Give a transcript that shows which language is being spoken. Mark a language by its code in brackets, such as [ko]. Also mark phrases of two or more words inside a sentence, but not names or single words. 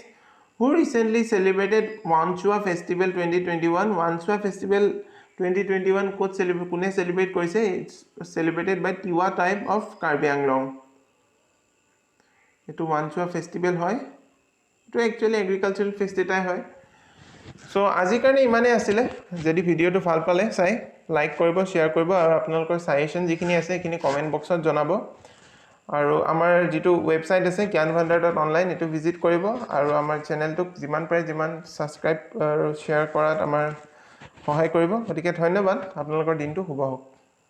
[en] Who recently celebrated Wanchua Festival 2021? [as] Wanchua Festival 2021 kune celebrate korise? [en] It's celebrated by Tiwa tribe of Karbi Anglong. [as] Etu Wanchua Festival hoy. Etu [en] actually agricultural fest [as] এটাই হয়. So আজি কাৰণে ইমানে আছিল যদি ভিডিওটো ভাল পালে চাই লাইক কৰিব শেয়াৰ কৰিব আৰু আপোনালোকৰ সাজেশন যিখিনি আছে সেইখিনি [en] comment box [as] জনাব আৰু আমাৰ যেটো ওয়েবসাইট আছে gyanbhandar.online এটো ভিজিট কৰিব আৰু আমাৰ চেনেলটোক যিমান পাৰে যিমান সাবস্ক্ৰাইব আৰু শেয়াৰ কৰাত আমাৰ সহায় কৰিব গতিকে ধন্যবাদ আপোনালোকৰ দিনটো শুভ হওক